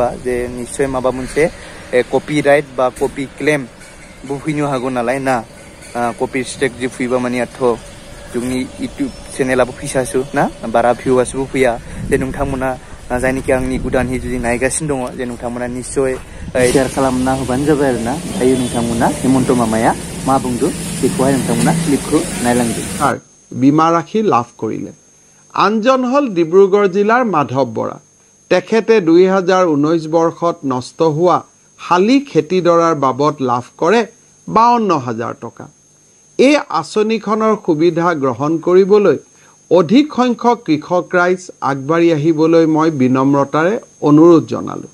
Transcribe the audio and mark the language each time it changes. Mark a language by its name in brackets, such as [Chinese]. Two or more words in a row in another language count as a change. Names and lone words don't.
[Bodo] जे निस्सय माबा मोनसे कपिराइट बा कपि क्लेमबो फैनो हागौ नालाय ना [English] copy strike [Bodo] जे फैबा मानेथ' जोंनि इउटुब चेनेलाबो फैसासो ना बारा भिउआसबो फैया जे नोंथांमोना जायनिखि आंनि गोदानहै जुदि नायगासिनो दङ जे नोंथांमोना निस्सय शेयार खालामना होबानो जाबाय आरोना दायो नोंथांमोना हेमन्त मामाया मा बुंदों बेखौहाय नोंथांमोना क्लिपखौ नायलांदो [Assamese] বীমা ৰাশি লাভ কৰিলে আনজন হ'ল ডিব্ৰুগড় জিলাৰ মাধৱ বৰা তেখেতে 2019 বৰ্ষত নষ্ট হোৱা হালি খেতিডৰাৰ বাবদ লাভ কৰে 52,000 টকা এই আঁচনিখনৰ সুবিধা গ্ৰহণ কৰিবলৈ অধিক সংখ্যক কৃষক ৰাইজ আগবাঢ়ি আহিবলৈ মই বিনম্ৰতাৰে অনুৰোধ জনালো